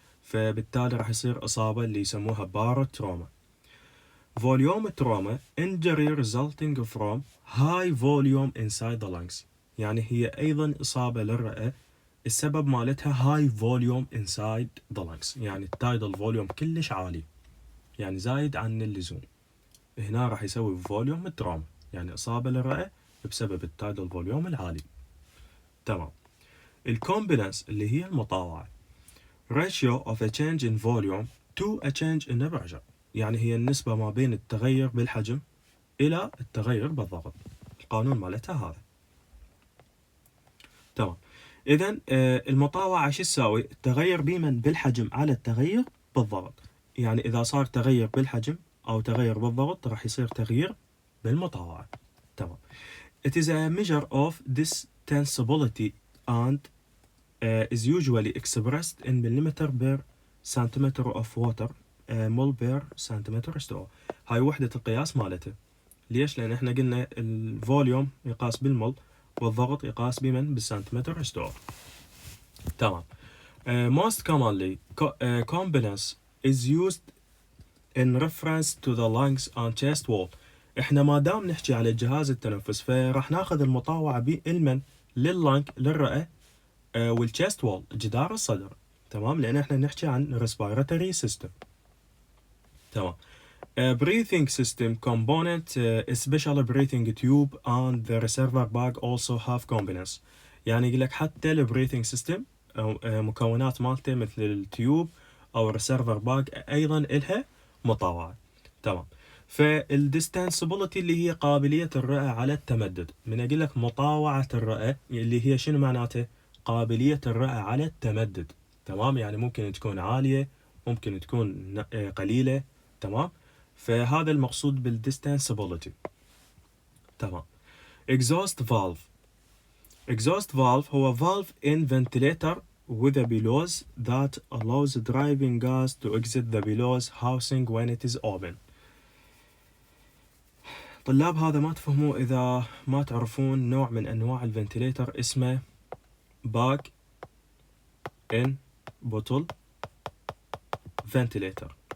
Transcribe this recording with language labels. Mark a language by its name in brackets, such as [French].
[Arabic] فبالتالي راح يصير إصابة اللي يسموها باروتروما. [English] Volume trauma injury resulting from high volume inside the lungs. [Arabic] يعني هي أيضا إصابة للرئة السبب مالتها [English] high volume inside the lungs، [Arabic] يعني التايدال فوليوم كلش عالي، يعني زايد عن اللزوم. هنا راح يسوي فوليوم تروما، يعني إصابة للرئة بسبب التايدال فوليوم العالي. تمام. الكومبلنس اللي هي المطاوعة [English] ratio of a change in volume to a change in the pressure، [Arabic] يعني هي النسبة ما بين التغير بالحجم إلى التغير بالضغط. القانون مالتها هذا. تمام. إذن المطاوعة شو تساوي؟ التغير بمن بالحجم على التغير بالضغط. يعني إذا صار تغير بالحجم أو تغير بالضغط راح يصير تغيير بالمطاوعة. تمام. [English] It is a measure of distensibility and is usually expressed in millimeter per centimeter of water mol per centimeter square. [Arabic] هاي وحدة القياس مالته. ليش؟ لأن احنا قلنا الفوليوم يقاس بالمول والضغط يقاس بمن؟ بالسنتيمتر سكوير. تمام. [English] Most commonly competence is used in reference to the lungs and chest wall. [Arabic] احنا ما دام نحكي على الجهاز التنفس فراح ناخذ المطاوعة بالمن لللنج للرئة والchest wall جدار الصدر. تمام، لأن احنا نحكي عن respiratory system. تمام. [English] Breathing system component special breathing tube and the reservoir bag also have components. [Arabic] يعني يقول لك حتى البريثنج سيستم مكونات مالته مثل التيوب او الريسيرفر باج ايضا إلها مطاوعة. تمام. فالديستنسبيلتي اللي هي قابلية الرئة على التمدد. من اقول لك مطاوعة الرئة اللي هي شنو معناته؟ قابلية الرئة على التمدد. تمام، يعني ممكن تكون عالية ممكن تكون قليلة. تمام، فهذا المقصود بالديستنسبيلتي. [English] تمام. exhaust valve. exhaust valve [Arabic] هو [English] valve in ventilator with a bellows that allows driving gas to exit the bellows housing when it is open. [Arabic] طلاب هذا ما تفهموه إذا ما تعرفون نوع من أنواع الفنتليتر اسمه bag in bottle ventilator.